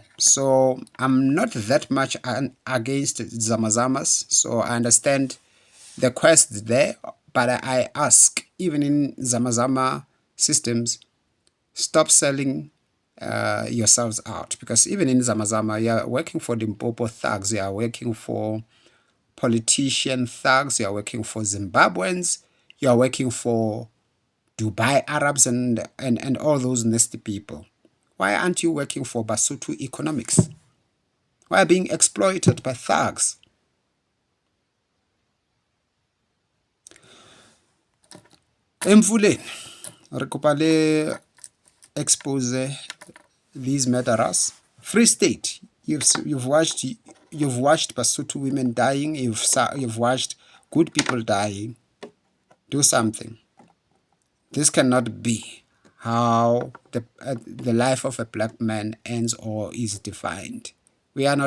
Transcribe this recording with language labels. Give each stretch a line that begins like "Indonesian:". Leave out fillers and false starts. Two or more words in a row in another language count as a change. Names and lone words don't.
English: So I'm not that much against Zamazamas, so I understand the quest there, but I ask, even in Zamazama systems, stop selling yourselves out, because even in Zamazama, you're working for the Mpopo thugs, you're working for politician thugs, you're working for Zimbabweans, you're working for Dubai Arabs and all those nasty people. Why aren't you working for Basotho economics? Why are you being exploited by thugs? Emfuleni,
Southern Sotho: re kopa le
English: expose these murderers. Free State, you've watched Basotho women dying. You've watched good people dying. Do something. This cannot be how the life of a black man ends or is defined.